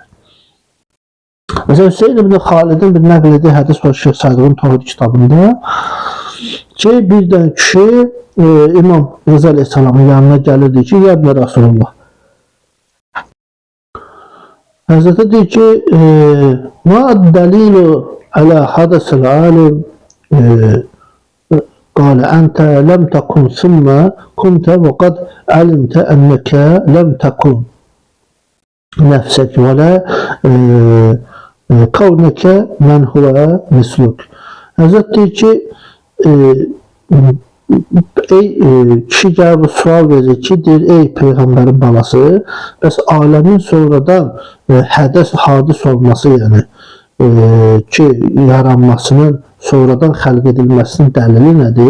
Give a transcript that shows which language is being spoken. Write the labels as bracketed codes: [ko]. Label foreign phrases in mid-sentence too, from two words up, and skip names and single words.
[az] Məsələn, Hüseyin ibn Xalidin bir nəql ediyi hədis var Şeyx Sadığın Tohid kitabında ki, birdən kişi İmam Rıza Aleyhisselamın yanına gəlirdi ki, [ar] يا ابن رسول الله. [az] Həzrətə deyir ki, [ar] ما دليل على حدث العالم قال أنت لم تكن ثم كنت وقد علمت أنك لم تكن نفسك ولا كونك من هو مثلك. [az] Hazret deyir ki, kişi gəlib sual verir ki, deyir, ey Peyğəmbərin balası, bəs aləmin sonradan hadis olması, yəni ki, yaranmasının sonradan xəlq edilməsinin dəlili nədir?